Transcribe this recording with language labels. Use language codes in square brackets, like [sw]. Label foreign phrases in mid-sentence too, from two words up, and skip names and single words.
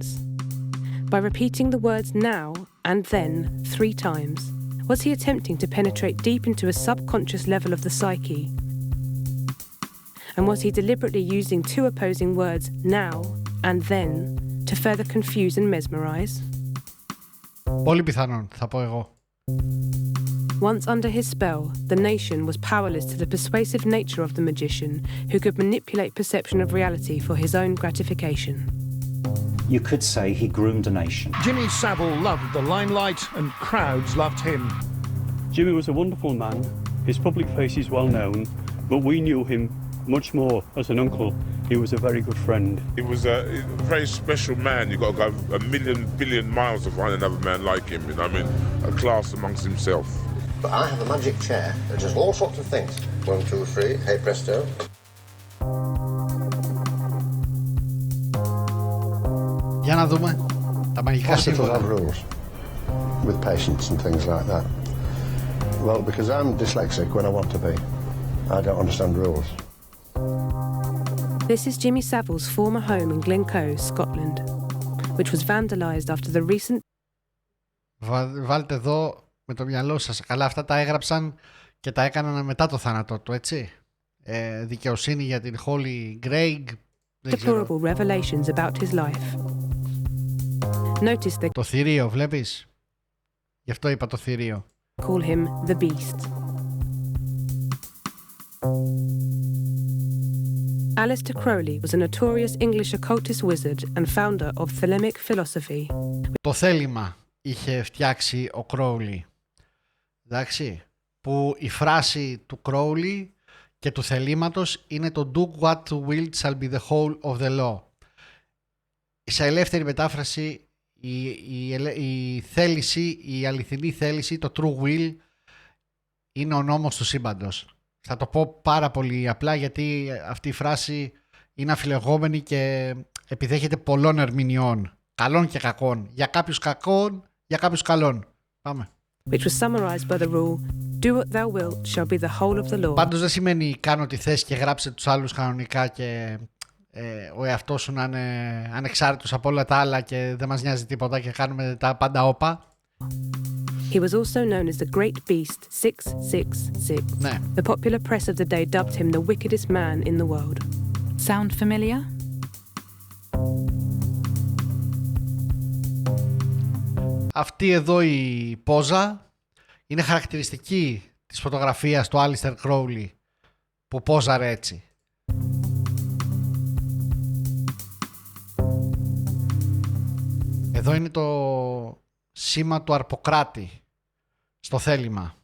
[en] By repeating the words now and then 3 times, was he attempting to penetrate deep into a subconscious level of the psyche? And was he deliberately using 2 opposing words now and then to further confuse and mesmerize? [el] Πολύ πιθανόν, θα πω εγώ. [en] Once under his spell, the nation was powerless to the persuasive nature of the magician who could manipulate perception of reality for his own gratification. You could say he groomed a nation. Jimmy Savile loved the limelight and crowds loved him. Jimmy was a wonderful man. His public face is well known, but we knew him much more as an uncle. He was a very good friend. He was a very special man. You've got to go a million, billion miles to find another man like him. You know what I mean? A class amongst himself. But I have a magic chair that does all sorts of things. 1, 2, 3, hey presto. [el] Για να δούμε τα μαγικά σύμβολα. [en] Hospitals have rules with patients and things like that. Well, because I'm dyslexic when I want to be, I don't understand rules. This is Jimmy Savile's former home in Glencoe, Scotland, which was vandalised after the recent... [el] Βάλτε εδώ με το μυαλό σας. Καλά, αυτά τα έγραψαν και τα έκαναν μετά το θάνατό του, έτσι. Δικαιοσύνη για την Holy Greg. [en] Deplorable revelations about his life. Notice the... [el] Το Θηριο, βλέπεις. Γι' αυτό είπα το Θηριο. [en] Call him the Beast. Aleister Crowley was a notorious English occultist wizard and founder of Thelemic philosophy. [el] Το θέλημα είχε φτιάξει ο Crowley. Εντάξει. Που η φράση του Crowley και του θελήματος είναι το [en] do what will shall be the whole of the law. [el] Σε ελεύθερη μετάφραση η θέληση, η αληθινή θέληση, το [en] true will [el] είναι ο νόμος του σύμπαντος. Θα το πω πάρα πολύ απλά γιατί αυτή η φράση είναι αφιλεγόμενη και επιδέχεται πολλών ερμηνεών, καλών και κακών. Για κάποιους κακών, για κάποιους καλών. Πάμε. [en] Which was summarized by the rule, do what thou wilt shall be the whole of the law. [el] Πάντως δεν σημαίνει κάνω τι θες και γράψε τους άλλους κανονικά και ο εαυτός σου να είναι ανεξάρτητος από όλα τα άλλα και δεν μας νοιάζει τίποτα και κάνουμε τα πάντα όπα. [en] He was also known as the Great Beast 666. [el] Ναι. [en] The popular press of the day dubbed him the wickedest man in the world. Sound familiar? [el] Αυτή εδώ η πόζα είναι χαρακτηριστική της φωτογραφίας του Aleister Crowley που πόζαρε έτσι. Εδώ είναι το σήμα του αρποκράτη στο θέλημα.